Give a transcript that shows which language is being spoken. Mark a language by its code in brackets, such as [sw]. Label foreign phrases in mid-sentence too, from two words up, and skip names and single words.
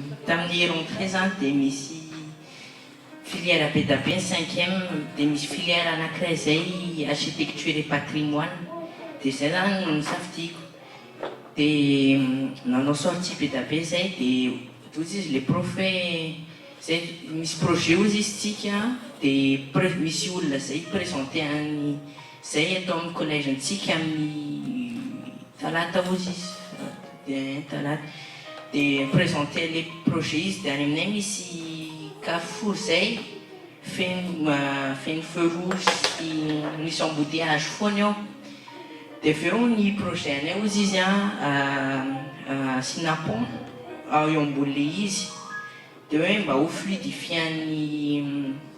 [mg] tamin'ny rentrée zany dia misy filière be da be ny 5e dia misy filière anankiray zay architecture [fr] et patrimoine [mg] dia zay zany no nisafidiako dia nanao sortie be da be zay dia ozy izy [fr] le prof [mg] hoe zay misy projet ozy izy tsika dia misy olona zay présenté any zay atao amin'ny collège antsika amin'ny talata ozy izy dia talata dia [fr] présenté les projets [mg] izy dia any aminay misy carrefour zay feno [fr] feu rouge [mg] sy misy embouteillage foana eo dia avy eo ny projet anay ozy izy asina pont eo ambony le izy dia hoe mba ho fluidifian'ny